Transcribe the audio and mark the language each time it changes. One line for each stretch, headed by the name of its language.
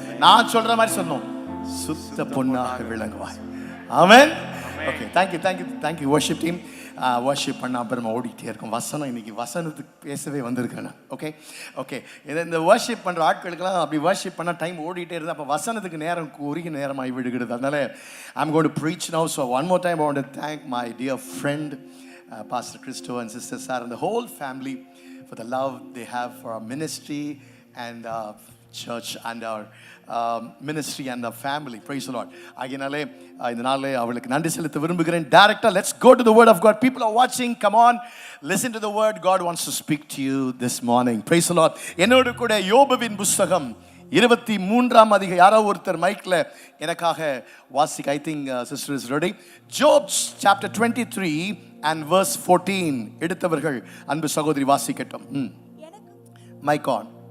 Tamil: நான் சொல்ற மாதிரி சொன்னோம், சுத்த பொன்னாக விளங்குவார். ஆமென். Okay, thank you worship team. Worship பண்ண அப்புறமா ஓடிட்டே இருக்கும். வசனம் இன்னைக்கு வசனத்துக்கு பேசவே வந்திருக்கேன். ஓகே இந்த வர்ஷிப் பண்ணுற ஆட்களுக்கெல்லாம் அப்படி வர்ஷிப் பண்ணால் டைம் ஓடிட்டே இருந்தால் அப்போ வசனத்துக்கு நேரம் குறுகிய நேரமாகி விடுகிறது. அதனால
English: I'm going to preach now. So one more time I want to thank my dear friend Pastor Christo and Sister Sarah and the whole family for the love they have for our ministry and church and our ministry and our family. Praise the Lord.
Tamil: ஆகையினாலே இந்த நாளிலே அவளுக்கு நன்றி செலுத்த விரும்புகிறேன்.
English: Director, let's go to the word of God. People are watching. Come on, listen to the word. God wants to speak to you this morning. Praise the Lord.
Tamil: என்னோடு கூட யோபுவின் புத்தகம் 23ஆம் அதிகாரம். யாரோ ஒருத்தர் மைக்ல எனக்காக வாசிக்க.
English: I think sister is ready. Job chapter 23 and verse 14
Tamil: எடுத்தவர்கள் அன்பு சகோதரி வாசிக்கட்டும். Mic on.